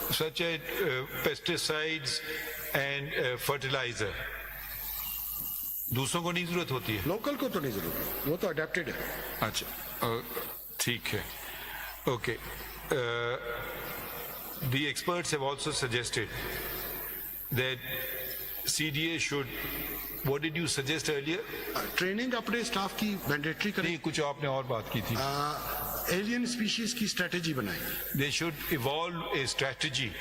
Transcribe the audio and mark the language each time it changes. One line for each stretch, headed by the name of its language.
English: such as pesticides and fertilizer.
Hindi: दूसरों को नहीं जरूरत होती है, लोकल को तो नहीं जरूरत, वो तो अडेप्टेड है. अच्छा, ठीक है, okay.
English: The experts have also suggested that CDA should, what did you suggest earlier?
Hindi: Training अपने स्टाफ की मैंडेटरी करें. नहीं, कुछ आपने और बात की थी. एलियन स्पीशीज की स्ट्रेटेजी बनाएं.
English: They should evolve a strategy,